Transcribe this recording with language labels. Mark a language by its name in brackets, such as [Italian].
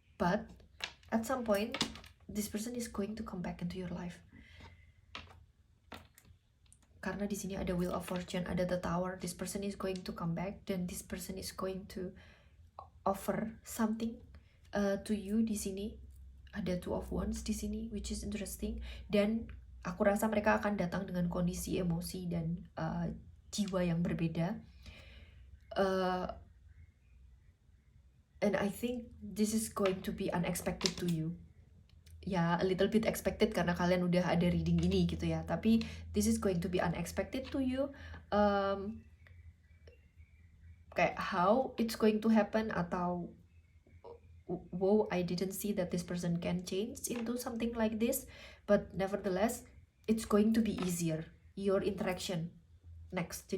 [English] But at some point this person is going to come back into your life, [Indonesian] karena di sini ada [English] Wheel of Fortune, ada The Tower. This person is going to come back, dan this person is going to offer something to you. [Indonesian] Di sini ada Two of Wands di sini, [English] which is interesting, [Indonesian] dan aku rasa mereka akan datang dengan kondisi emosi dan jiwa yang berbeda. [English] And I think this is going to be unexpected to you. A little bit expected [Indonesian] karena kalian udah ada reading ini gitu ya, tapi [English] this is going to be unexpected to you. Kayak how it's going to happen, atau wow, I didn't see that this person can change into something like this, but nevertheless it's going to be easier your interaction next.